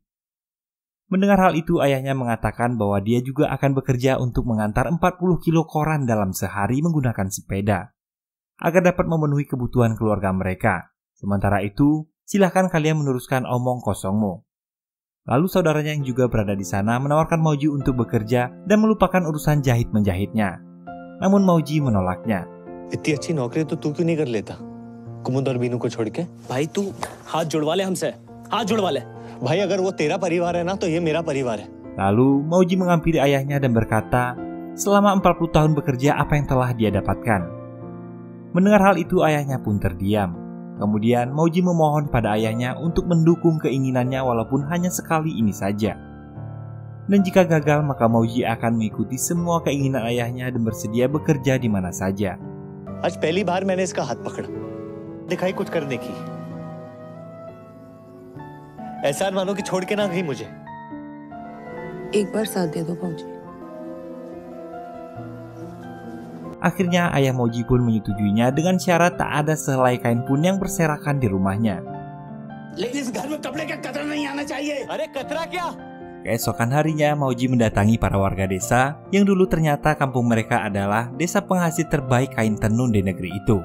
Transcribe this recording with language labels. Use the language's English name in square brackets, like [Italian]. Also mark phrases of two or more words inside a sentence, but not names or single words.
[Indonesian] Mendengar hal itu, ayahnya mengatakan bahwa dia juga akan bekerja untuk mengantar 40 kilo koran dalam sehari menggunakan sepeda, agar dapat memenuhi kebutuhan keluarga mereka. Sementara itu, silahkan kalian meneruskan omong kosongmu. Lalu saudaranya yang juga berada di sana menawarkan Mauji untuk bekerja dan melupakan urusan jahit-menjahitnya. Namun Mauji menolaknya. [Hindi] इतनी अच्छी नौकरी तो तू क्यों नहीं कर लेता? कुमुद और बीनू को छोड़ के. भाई तू हाथ जुड़वा ले हमसे, हाथ जुड़वा ले. भाई अगर वो तेरा परिवार है ना तो ये मेरा परिवार है. [Indonesian] Lalu Mauji menghampiri ayahnya dan berkata, selama 40 tahun bekerja apa yang telah dia dapatkan. Mendengar hal itu ayahnya pun terdiam. Kemudian Mauji memohon pada ayahnya untuk mendukung keinginannya walaupun hanya sekali ini saja. Dan jika gagal maka Mauji akan mengikuti semua keinginan ayahnya dan bersedia bekerja di mana saja. [Hindi] आज पहली बार मैंने इसका हाथ पकड़ा, दिखाई कुछ करने की. एहसान मानो कि छोड़ के ना गई मुझे. एक बार साथ दे दो भाऊजी। [Indonesian] Akhirnya ayah Mauji pun menyetujuinya dengan syarat tak ada sehelai kain pun yang berserakan di rumahnya. Keesokan harinya, Mauji mendatangi para warga desa yang dulu ternyata kampung mereka adalah desa penghasil terbaik kain tenun di negeri itu.